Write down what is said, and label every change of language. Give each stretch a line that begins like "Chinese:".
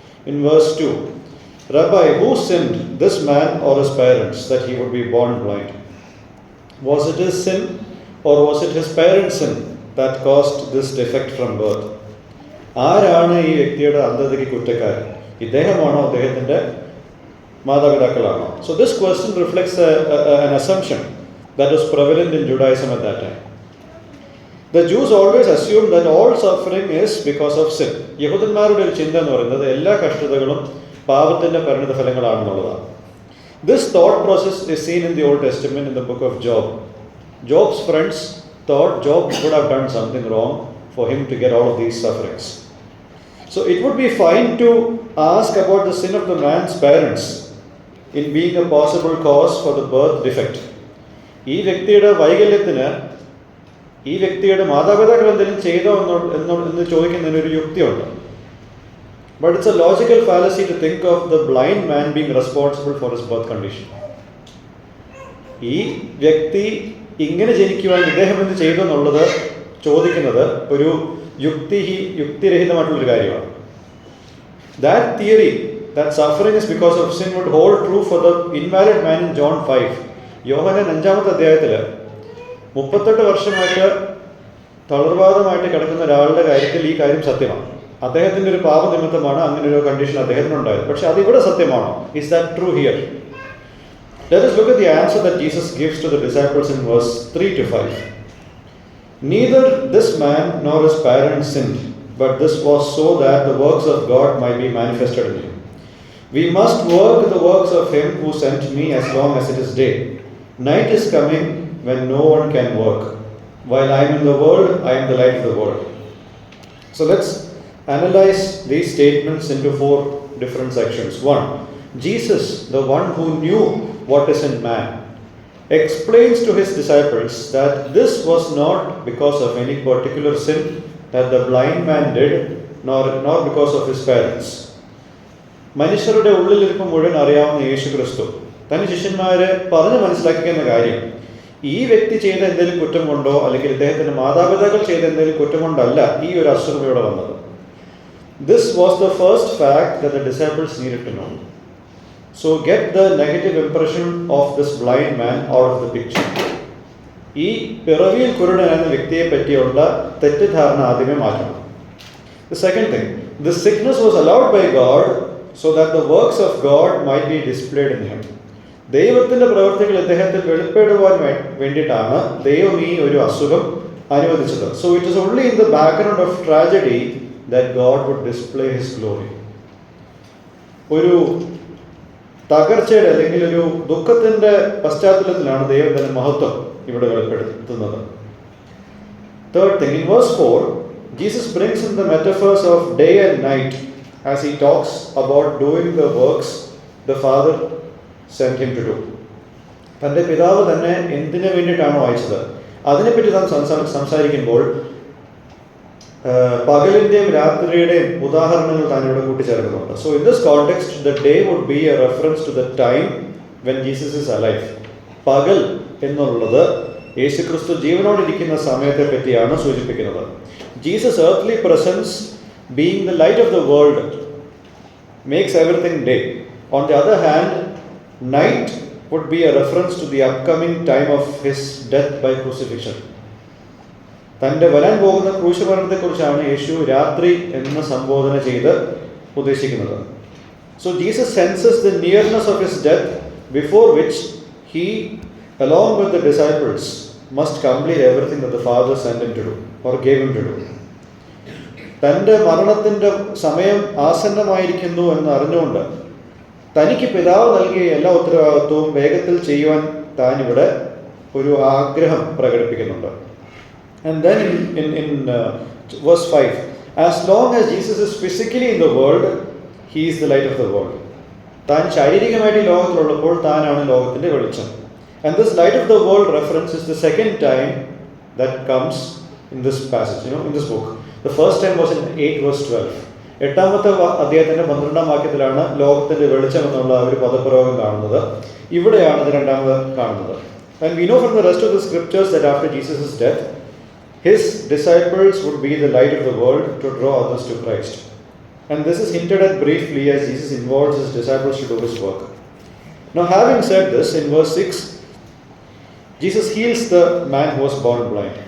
English: In verse 2, "Rabbi, who sinned, this man or his parents, that he would be born blind? Was it his sin or was it his parents' sin that caused this defect from birth?"
Malayalam: ആരാണ് ഈ വ്യക്തിയുടെ അന്ധതയ്ക്ക് കുറ്റക്കാരൻ? ഇദ്ദേഹമാണോ അദ്ദേഹത്തിൻ്റെ മാതാപിതാക്കളാണോ?
English: So this question reflects an assumption that was prevalent in Judaism at that time. The Jews always assumed that all suffering is because of sin.
Malayalam: യഹൂദന്മാരുടെ ഒരു ചിന്ത എന്ന് പറയുന്നത് എല്ലാ കഷ്ടതകളും പാപത്തിൻ്റെ പരിണിത ഫലങ്ങളാണെന്നുള്ളതാണ്.
English: This thought process is seen in the Old Testament in the book of Job. Job's friends thought Job would have done something wrong for him to get all of these sufferings. So it would be fine to ask about the sin of the man's parents in being a possible cause for the birth defect.
Malayalam: ഈ വ്യക്തിയുടെ വൈകല്യത്തിന് ഈ വ്യക്തിയുടെ മാതാപിതാക്കൾ എന്തെങ്കിലും ചെയ്തോ എന്ന് ചോദിക്കുന്നതിനൊരു യുക്തിയുണ്ട്.
English: But it's a logical fallacy to think of the blind man being responsible for his birth condition.
Malayalam: ഈ വ്യക്തി ഇങ്ങനെ ജനിക്കുവാൻ ഇദ്ദേഹം എന്ത് ചെയ്തു എന്നുള്ളത് ചോദിക്കുന്നത് ഒരു യുക്തിരഹിതമായിട്ടുള്ളൊരു കാര്യമാണ്. That theory that suffering is because of sin would hold true for the invalid man in John 5. യോഹന്നാൻ 5-ാമത്തെ അധ്യായത്തിൽ 38 വർഷമായിട്ട് തളർവാദമായിട്ട് കിടക്കുന്ന ഒരാളുടെ കാര്യത്തിൽ ഈ കാര്യം സത്യമാണ്. അദ്ദേഹത്തിൻ്റെ ഒരു പാപനിമിത്തമാണ് അങ്ങനെ ഒരു കണ്ടീഷൻ അദ്ദേഹത്തിനുണ്ടായത്. പക്ഷെ അതിവിടെ സത്യമാണോ?
English: Is that true here? Let us look at the answer that Jesus gives to the disciples in verse 3-5. Neither this man nor his parents sinned, but this was so that the works of God might be manifested in him. We must work the works of him who sent me as long as it is day. Night is coming when no one can work. While I am in the world, I am the light of the world. So let's analyze these statements into 4 different sections. 1. Jesus, the one who knew what is in man, explains to his disciples that this was not because of any particular sin that the blind man did, nor because of his parents.
Malayalam: മനുഷ്യരുടെ ഉള്ളിലിരിപ്പ് മുഴുവൻ അറിയാവുന്ന യേശു ക്രിസ്തു തന്റെ ശിഷ്യന്മാരെ പറഞ്ഞ് മനസ്സിലാക്കിക്കുന്ന കാര്യം ഈ വ്യക്തി ചെയ്ത എന്തെങ്കിലും കുറ്റം കൊണ്ടോ അല്ലെങ്കിൽ ഇദ്ദേഹത്തിന്റെ മാതാപിതാക്കൾ ചെയ്ത എന്തെങ്കിലും കുറ്റം കൊണ്ടല്ല ഈ ഒരു അസുഖം ഇവിടെ വന്നത്.
English: This was the first fact that the disciples needed to know. So get the negative impression of this blind man out of the picture.
Malayalam: ഈ പിറവിയിൽ കുരുടൻ എന്ന വ്യക്തിയെ പറ്റിയുള്ള തെറ്റിദ്ധാരണ ആദ്യമേ മാറ്റണം.
English: The second thing, this sickness was allowed by God so that the works of God might be displayed in him.
Malayalam: ദൈവത്തിന്റെ പ്രവൃത്തികൾ ഇദ്ദേഹത്തിൽ വെളിപ്പെടുവാൻ വേണ്ടിയിട്ടാണ് ദൈവം ഈ ഒരു അസുഖം അനുവദിച്ചത്.
English: So it is only in the background of tragedy that God would display his glory.
Malayalam: ഒരു തകർച്ചയുടെ അല്ലെങ്കിൽ ഒരു ദുഃഖത്തിന്റെ പശ്ചാത്തലത്തിലാണ് ദൈവം തന്റെ മഹത്വം ഇവിടെ വെളിപ്പെടുത്തുന്നത്.
English: Third thing, in verse 4, Jesus brings in the metaphors of day and night as he talks about doing the works the Father sent him to do.
Malayalam: തന്റെ പിതാവ് തന്നെ എന്തിനു വേണ്ടിയിട്ടാണോ അയച്ചത് അതിനെപ്പറ്റി താൻ സംസാരിക്കുമ്പോൾ പകലിന്റെയും രാത്രിയുടെയും ഉദാഹരണങ്ങൾ താൻ ഇവിടെ കൂട്ടിച്ചേർക്കുന്നുണ്ട്.
English: So in this context, the day would be a reference to the time when Jesus is alive.
Malayalam: പകൽ എന്നുള്ളത് യേശുക്രിസ്തു ജീവനോടിരിക്കുന്ന സമയത്തെ പറ്റിയാണ് സൂചിപ്പിക്കുന്നത്.
English: Jesus' earthly presence, being the light of the world, makes everything day. On the other hand, night would be a reference to the upcoming time of his death by crucifixion.
Malayalam: തൻ്റെ വരാൻ പോകുന്ന ക്രൂശമരണത്തെക്കുറിച്ചാണ് യേശു രാത്രി എന്ന് സംബോധന ചെയ്ത് ഉദ്ദേശിക്കുന്നത്.
English: So Jesus senses the nearness of his death, before which he, along with the disciples, must complete everything that the Father sent him to do or gave him to do.
Malayalam: തൻ്റെ മരണത്തിൻ്റെ സമയം ആസന്നമായിരിക്കുന്നു എന്ന് അറിഞ്ഞുകൊണ്ട് തനിക്ക് പിതാവ് നൽകിയ എല്ലാ ഉത്തരവാദിത്വവും വേഗത്തിൽ ചെയ്യുവാൻ താൻ ഇവിടെ ഒരു ആഗ്രഹം പ്രകടിപ്പിക്കുന്നുണ്ട്.
English: And then in verse 5, as long as Jesus is physically in the world, he is the light of the world.
Malayalam: താൻ ശാരീരികമായിട്ട് ഈ ലോകത്തിലുള്ളപ്പോൾ താനാണ് ലോകത്തിന്റെ വെളിച്ചം.
English: And this light of the world reference is the second time that comes in this passage, in this book. The first time was in 8 verse 12.
Malayalam: 8-ാമത്തെ അധ്യായത്തിന്റെ 12-ാം വാക്യത്തിലാണ് ലോകത്തിന്റെ വെളിച്ചം എന്നുള്ള ഒരു പദപ്രയോഗം കാണുന്നത്. ഇവിടെയാണ് ഇത് രണ്ടാമത് കാണുന്നത്.
English: And we know from the rest of the scriptures that after Jesus' death, his disciples would be the light of the world to draw others to Christ. And this is hinted at briefly as Jesus involves his disciples to do his work. Now, having said this, in verse 6, Jesus heals the man who was born blind.